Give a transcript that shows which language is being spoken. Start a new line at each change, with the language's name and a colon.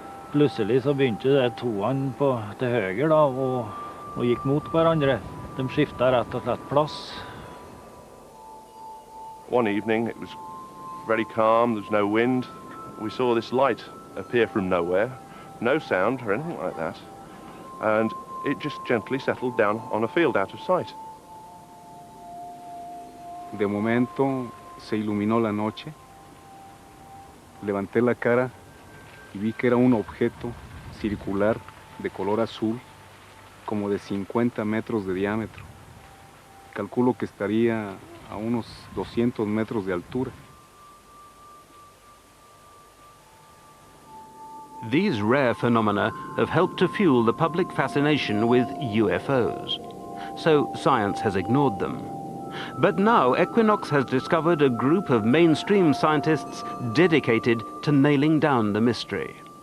Norwegian: Plutselig så begynte det 2-ene til høyre da, og gikk mot hverandre. De skiftet rett og slett plass.
English: One evening it was very calm, there was no wind. We saw this light appear from nowhere, no sound or anything like that. And it just gently settled down on a field out of sight.
Spanish: De momento se iluminó la noche. Levanté la cara y vi que era un objeto circular de color azul, como de 50 metros de diámetro. Calculo que estaría a unos 200 metros de altura.
English: These rare phenomena have helped to fuel the public fascination with UFOs. So science has ignored them. But now Equinox has discovered a group of mainstream scientists dedicated to nailing down the mystery.